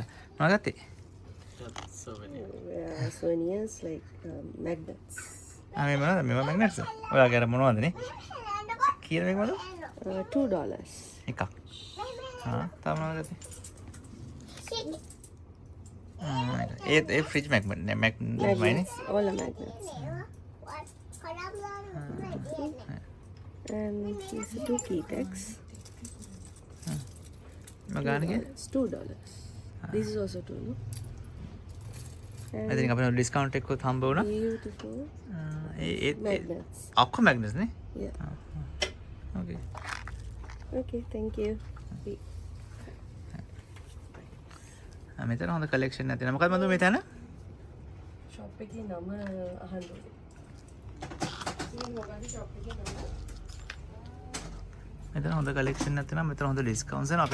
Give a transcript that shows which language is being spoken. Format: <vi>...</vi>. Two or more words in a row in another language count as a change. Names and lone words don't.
<si>මොනවද ගත්තේ?</si> <en>Souvenirs like magnets.</en> <si>මේ මොනවද? මේවා magnets. ඔයාගේ අර මොනවද නේ? කීයද මේක මොනවද? $2. එකක්. තව මොනවද ගත්තේ? ඒ ෆ්‍රිජ් magnet නේ magnet නේ.</si> <en>All the magnets. And these are 2 key tags. $2. This is also 2, no? I think</en> <si>අපේ ඩිස්කවුන්ට් එකකුත් හම්බ වුණා.</si> <en>Beautiful. Magnets.</en> <si>ඔක්කොම magnets නේ?</si> <en>Yeah. Okay. Okay, thank you.</en> <si>මෙතන හොඳ කලෙක්ෂන් නැති නේද? මොකක්ද මන්ද මෙතන? ෂොප් එකේ නම අහන්න ඕනේ. මේ මොකක්ද ෂොප් එකේ නම? මෙතන හොඳ කලෙක්ෂන් නැත්නම් මෙතන හොඳ ඩිස්කවුන්ට්ස් එනවා.</si>